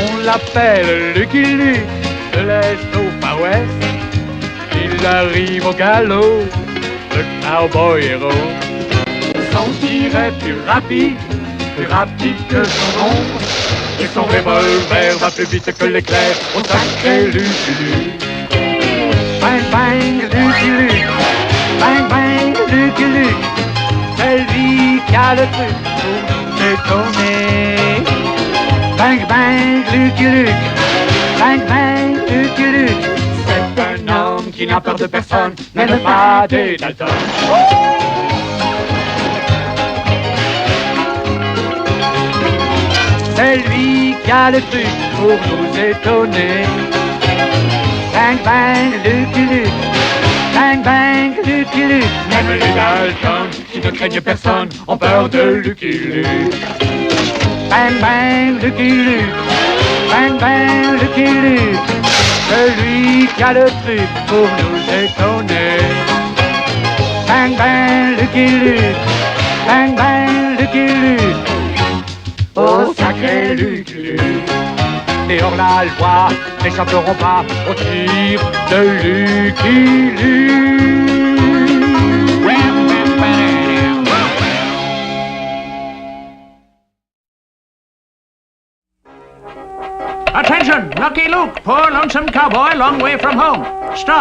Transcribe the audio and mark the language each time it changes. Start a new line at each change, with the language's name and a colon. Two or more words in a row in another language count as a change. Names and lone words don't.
French: l'appelle Lucky Luke, de l'Est au Far West. Il arrive au galop, le cowboy héros. Son tir est plus rapide que son ombre. Et son revolver va plus vite que l'éclair au sacré Lucky Luke. Bang bang Lucky Luke, bang bang Lucky Luke. C'est lui qui a le truc pour nous étonner. Bang bang Lucky Luke, bang bang Lucky Luke. C'est un homme qui n'a peur de personne, même pas des Dalton. C'est lui qui a le truc pour nous étonner. Bang bang Lucky Luke, bang bang Lucky Luke. Même les Dalton qui ne craignent personne ont peur de Lucky Luke. Bang bang Lucky Luke, bang bang Lucky Luke. Celui qui a le truc pour nous étonner. Bang bang Lucky Luke, bang bang Lucky Luke. Oh sacré Lucky Luke. Et hors la loi n'échapperont pas au tir de Lucky Luke.
English: Attention, Lucky Luke, poor lonesome cowboy, long way from home. Stop.